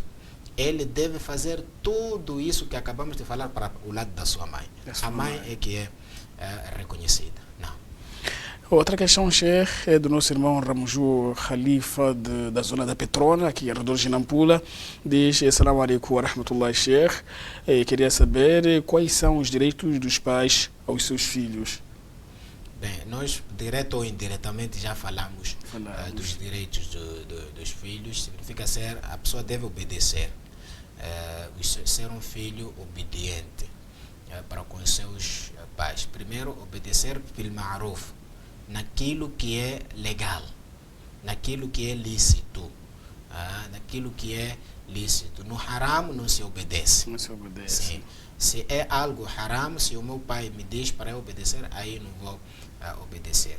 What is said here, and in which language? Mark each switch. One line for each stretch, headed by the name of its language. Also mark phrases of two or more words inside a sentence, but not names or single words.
Portuguese: Ele deve fazer tudo isso que acabamos de falar para o lado da sua mãe. A mãe é que é reconhecida. Não. Outra questão, Sheikh, é do nosso irmão Ramju Khalifa, da zona da Petrona, aqui em redor de Nampula. Diz:
Arabic: السلام عليكم ورحمة الله, Sheikh.
Portuguese: Queria saber quais são os direitos dos pais aos seus filhos. Bem, nós, direto ou indiretamente, já falamos dos direitos dos filhos. Significa a pessoa deve obedecer. Ser um filho obediente para com seus pais. Primeiro, obedecer
Arabic: بالمعروف,
Portuguese: naquilo que é legal, naquilo que é lícito, naquilo que é lícito. No haram não se obedece. Não se obedece. Sim. Se é algo haram, se o meu pai me diz para eu obedecer, aí não vou obedecer.